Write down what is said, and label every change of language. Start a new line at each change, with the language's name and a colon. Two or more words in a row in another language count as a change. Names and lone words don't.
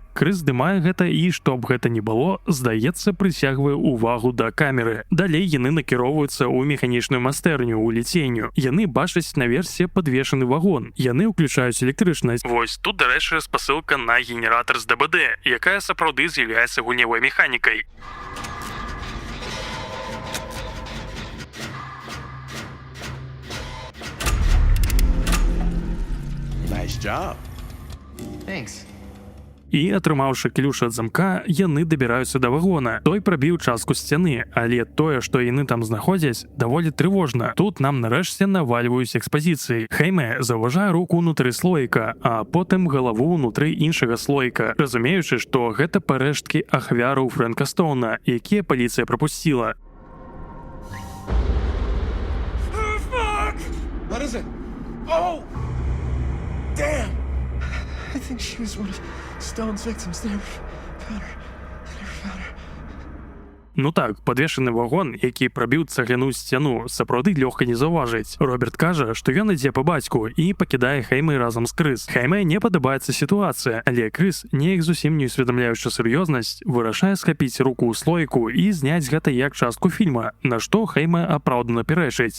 Belarusian: Крыс здымае гэта і, што б гэта ні было, здаецца, прыцягвае ўвагу да камеры. Далей яны накіроўваюцца ў механічную майстэрню ў ліцейню. Яны бачаць наверсе падвешаны вагон. Яны ўключаюць электрычнасць. Вось тут, дарэчы, спасылка на генератар з ДБД, якая сапраўды з'яўляецца гульнявой механікай.
English: Nice job. Thanks.
Belarusian: І, атрымаўшы ключ ад замка, яны дабіраюцца да вагона. Той прабіў частку сцяны, але тое, што яны там знаходзяць, даволі трывожна. Тут нам нарэшце навальваюць экспазіцыі. Хейме заўважае руку ўнутры слоіка, а потым галаву ўнутры іншага слоіка, разумеючы, што гэта парэшткі ахвяраў Фрэнка Стоуна, якія паліцыя прапусціла.
English: What is it? Oh! Damn! I think she was one of Stone's victims. They never found her.
Belarusian: Ну так, падвешаны вагон, які прабіў цагляную сцяну, сапраўды лёгка не заўважыць. Роберт кажа, што ён ідзе па бацьку і пакідае Хеймай разам з Крыс. Хеймай не падабаецца сітуацыя, але Крыс, неяк зусім не усведамляючы сур'ёзнасць, вырашае схапіць руку ў слоіку і зняць гэта як частку фільма, на што Хеймай апраўдана пярэчыць.